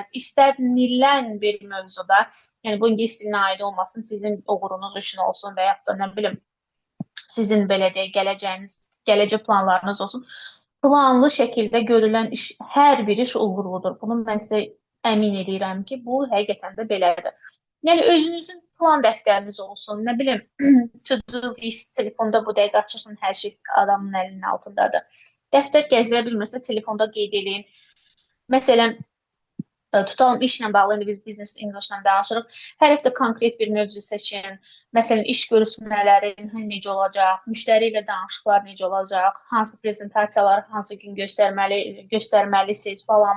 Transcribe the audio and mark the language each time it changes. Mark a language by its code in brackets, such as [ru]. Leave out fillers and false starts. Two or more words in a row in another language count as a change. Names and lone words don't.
[az] İstənilən bir mövzuda, yəni bu ingilis dilinə aid olmasın, sizin uğurunuz üçün olsun və yaxud da nə bilim, sizin belə deyək, gələcək planlarınız olsun. Planlı şəkildə görülən iş, hər bir iş uğurludur. Bunu mən sizə əmin edirəm ki, bu həqiqətən də belədir. Yəni özünüzün plan dəftəriniz olsun, nə bilim, [en] to-do list, [az] telefonda bu dəqiqə açırsan, hər şey adamın əlinin altındadır. Dəftər gəzdirə bilmirsə, telefonda qeyd edin. Məsələn, tutalım işlə bağlı, indi biz [en] Business English- [az] la danışırıq. Hər həftə konkret bir mövzu seçin. Məsələn, iş görüşmələri necə olacaq, müştəri ilə danışıqlar necə olacaq, hansı prezentasiyaları hansı gün göstərməlisiniz falan.